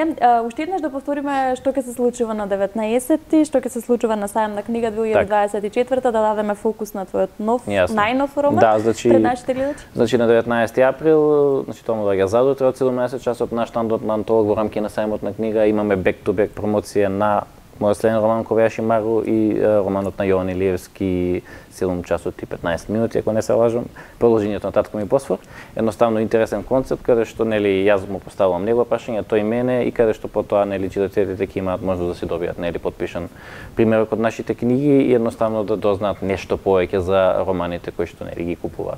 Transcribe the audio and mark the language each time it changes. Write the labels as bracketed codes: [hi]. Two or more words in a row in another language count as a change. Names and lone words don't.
[mk] Уште еднаш да повториме што ќе се случува на 19-ти, што ќе се случува на Сајам на книга 2024, да дадеме фокус на твојот најнов роман пред нашите гледачи. Значи на 19 април, значи тоа доаѓа задутре од 17 часот наш стандот на антолог во рамки на Сајмот на книга, имаме [en] back-to-back [mk] промоција на мојот следен роман Ковјаши Мару и романот на Јован Илиевски 7 часот и 15 минути, ако не се лажам, продолжењето на Татко ми Босфор. Едноставно интересен концепт каде што нели јас му поставувам него прашање, тој мене и каде што потоа нели читателите ќе имаат можност да се добијат нели подпишан примерок од нашите книги и едноставно да дознаат нешто повеќе за романите кои што нели ги купуваат.